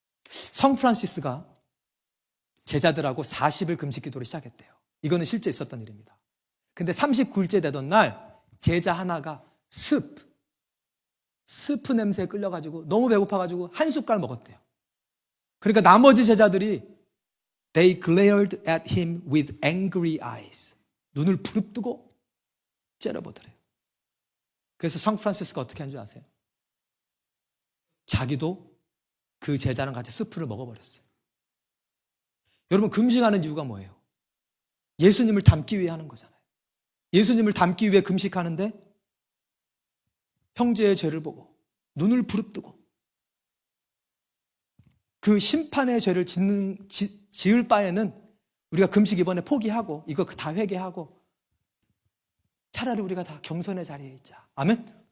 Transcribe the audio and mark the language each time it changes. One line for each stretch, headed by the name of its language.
Korean: 성 프란시스가 제자들하고 40일 금식 기도를 시작했대요. 이거는 실제 있었던 일입니다. 근데 39일째 되던 날 제자 하나가 스프 냄새에 끌려가지고 너무 배고파가지고 한 숟갈 먹었대요. 그러니까 나머지 제자들이
English: They glared at him with angry eyes.
Korean: 눈을 부릅뜨고 째려보더래요. 그래서 성 프란시스가 어떻게 한 줄 아세요? 자기도 그 제자랑 같이 스프를 먹어버렸어요. 여러분, 금식하는 이유가 뭐예요? 예수님을 닮기 위해 하는 거잖아요. 예수님을 닮기 위해 금식하는데 형제의 죄를 보고 눈을 부릅뜨고 그 심판의 죄를 지을 바에는 우리가 금식 이번에 포기하고 이거 다 회개하고 차라리 우리가 다 겸손의 자리에 있자. 아멘?